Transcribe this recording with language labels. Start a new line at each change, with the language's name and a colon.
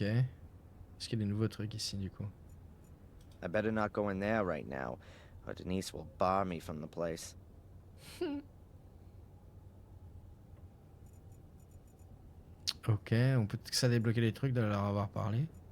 French: Est-ce qu'il y a des nouveaux trucs ici, du coup?
English: I better not go in there right now, or Denise will bar me from the place.
French: Ok, on peut que ça débloquer les trucs de leur avoir parlé.